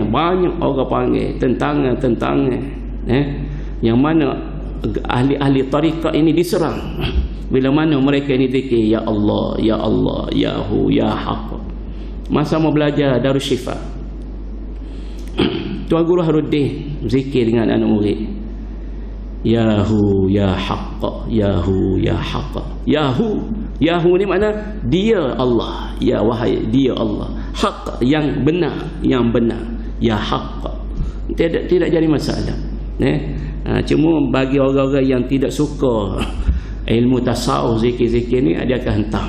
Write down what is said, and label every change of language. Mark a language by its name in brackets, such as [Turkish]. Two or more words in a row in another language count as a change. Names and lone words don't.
[Malay] Banyak orang panggil tentangan. Yang mana ahli-ahli tarikat ini diserang. Bila mana mereka ini zikir [Arabic] يا الله، يا الله، يا هو، يا حق. [Malay] Masa mau belajar Darussyifa, Tuan Guru Haruddin zikir dengan anak murid. [Arabic] يا هو، يا حق، يا هو، يا حق. يا هو، يا هو [Malay] ni makna dia Allah. Ya wahai dia Allah. Haq yang benar, [Arabic] يا حق. [Malay] Tidak jadi masalah. Cuma bagi orang-orang yang tidak suka ilmu tasawuf, zikir-zikir ni dia akan hentam.